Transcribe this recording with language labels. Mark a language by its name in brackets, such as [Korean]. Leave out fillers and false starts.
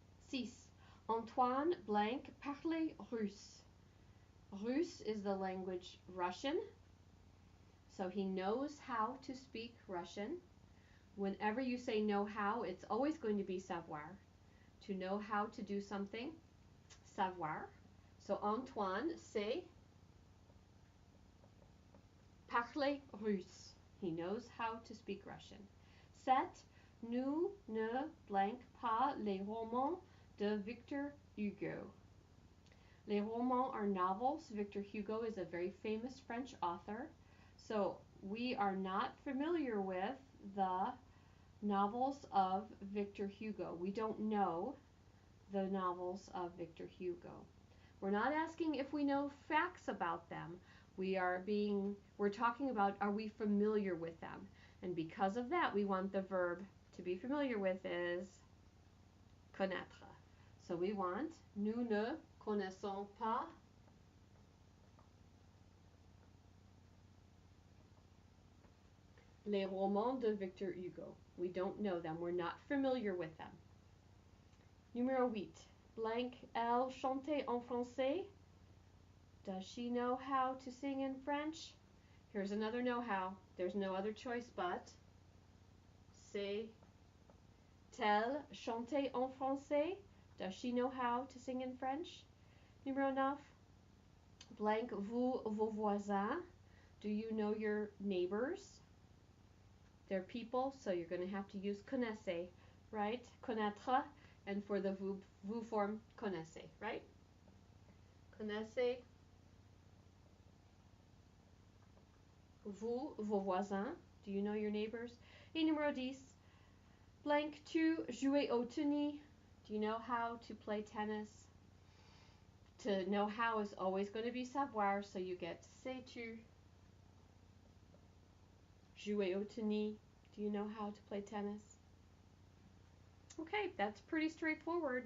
[French] 6. Antoine blank parle russe. [English] Russe is the language Russian, so he knows how to speak Russian. Whenever you say know how, it's always going to be savoir. To know how to do something, savoir. So [French] Antoine sait parler russe. [English] He knows how to speak Russian. 7. [French] Nous ne blank pas les romans de Victor Hugo. [English] Les romans are novels. Victor Hugo is a very famous French author. So we are not familiar with the novels of Victor Hugo. We don't know the novels of Victor Hugo. We're not asking if we know facts about them. We're talking about, are we familiar with them? And because of that, we want the verb to be familiar with is connaître. So we want [French] nous ne connaissons pas les romans de Victor Hugo. [English] We don't know them. We're not familiar with them. [French] Numéro 8. Blank, elle chante en français. [English] Does she know how to sing in French? Here's another know-how. There's no other choice but. [French] Sait-elle chanter en français? [English] Does she know how to sing in French? [French] Numéro 9. Blank, vous, vos voisins. [English] Do you know your neighbors? They're people, so you're going to have to use connaissez, right? Connaître, and for the vous form, connaissez, right? [French] Connaissez vous, vos voisins. [English] Do you know your neighbors? [French] Et numéro 10. Blank, tu joues au tennis. [English] Do you know how to play tennis? To know how is always going to be savoir, so you get [French] sais-tu jouer au tennis. [English] Do you know how to play tennis? Okay, that's pretty straightforward.